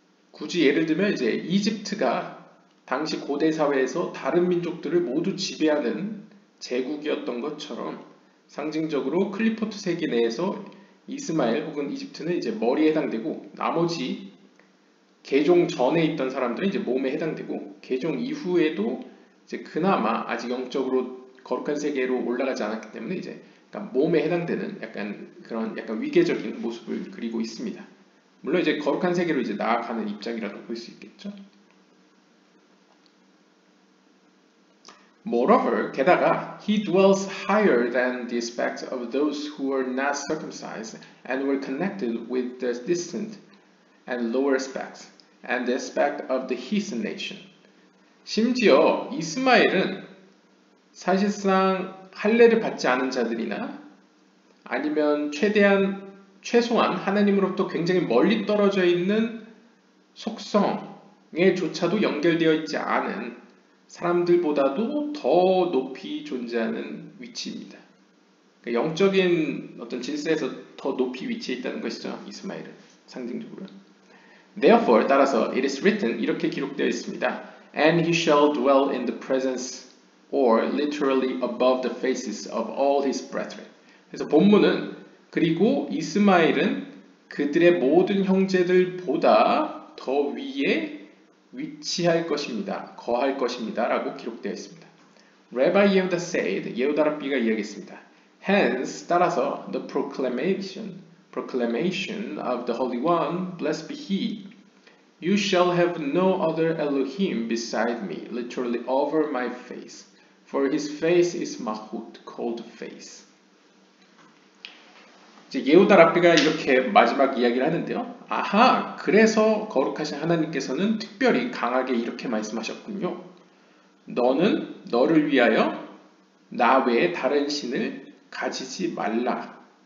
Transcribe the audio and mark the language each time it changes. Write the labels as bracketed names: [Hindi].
[Korean] 굳이 예를 들면 이제 이집트가 당시 고대 사회에서 다른 민족들을 모두 지배하는 제국이었던 것처럼 상징적으로 클리포트 세계 내에서 이스마엘 혹은 이집트는 이제 머리에 해당되고 나머지 개종 전에 있던 사람들은 이제 몸에 해당되고 개종 이후에도 이제 그나마 아직 영적으로 거룩한 세계로 올라가지 않았기 때문에 이제 약간 몸에 해당되는 약간 그런 약간 위계적인 모습을 그리고 있습니다. 물론 이제 거룩한 세계로 이제 나아가는 입장이라고 볼 수 있겠죠. [English] Moreover, [Korean] 게다가 [English] he dwells higher than the aspect of those who were not circumcised and were connected with the distant and lower aspects and the aspect of the heathen nation. [Korean] 심지어 이스마엘은 사실상 할례를 받지 않은 자들이나 아니면 최소한 하나님으로부터 굉장히 멀리 떨어져 있는 속성에조차도 연결되어 있지 않은 사람들보다도 더 높이 존재하는 위치입니다. 영적인 어떤 질서에서 더 높이 위치해 있다는 것이죠. 이스마엘은 상징적으로. [English] Therefore, [Korean] 따라서 [English] it is written [Korean] 이렇게 기록되어 있습니다. [English] And he shall dwell in the presence or literally above the faces of all his brethren. [Korean] 그래서 본문은 그리고 이스마엘은 그들의 모든 형제들보다 더 위에 위치할 것입니다. 거할 것입니다. 라고 기록되어 있습니다. [English] Rabbi Yehuda said, [Korean] 예후다 랍비가 이야기했습니다. [English] Hence, [Korean] 따라서 [English] the proclamation of the Holy One, blessed be He, you shall have no other Elohim beside me, literally over my face, for His face is Mahut, called face. [Korean] 이제 예후다 랍비가 이렇게 마지막 이야기를 하는데요. 아하, 그래서 거룩하신 하나님께서는 특별히 강하게 이렇게 말씀하셨군요. 너는 너를 위하여 나 외에 다른 신을 가지지 말라.